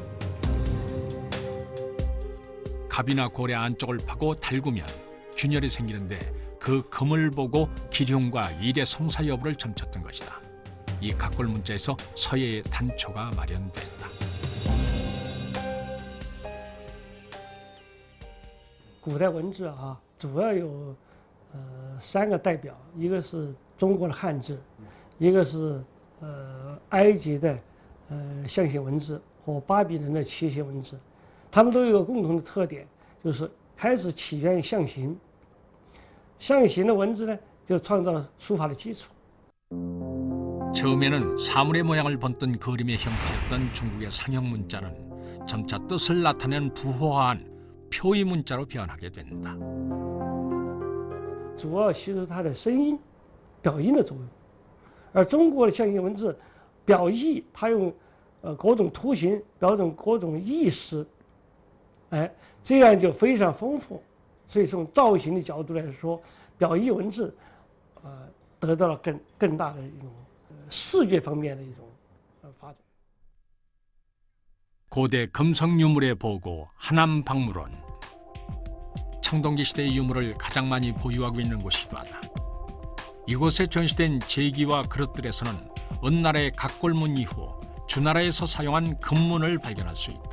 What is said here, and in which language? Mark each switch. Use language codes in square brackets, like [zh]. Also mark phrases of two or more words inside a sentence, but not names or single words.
[ko] 갑이나 골의 안쪽을 파고 달구면 균열이 생기는데 그 금을 보고 기흉과 일의 성사 여부를 점쳤던 것이다. 이 갑골 문자에서 서예의 단초가 마련됐다. [zh] 古代文字啊，主要有3个代表，一个是中国的汉字，一个是埃及的象形文字和巴比伦的楔形文字，它们都有一个共同的特点，就是开始起源于象形。象形的文字呢，就创造了书法的基础。 [ko] 처음에는 사물의 모양을 번뜬 그림의 형태였던 중국의 상형 문자는 점차 뜻을 나타내는 부호화한 표의 문자로 변하게 된다. [zh] 主要吸收它的声音、表音的作用，而中国的象形文字表意，它用各种图形表现各种意思，哎，这样就非常丰富。所以从造型的角度来说，表意文字得到了更大的一种视觉方面的一种发展。 [ko] 고대 금성 유물의 보고 하남박물원. 청동기 시대의 유물을 가장 많이 보유하고 있는 곳이기도 하다. 이곳에 전시된 제기와 그릇들에서는 은나라의 각골문 이후 주나라에서 사용한 금문을 발견할 수 있다.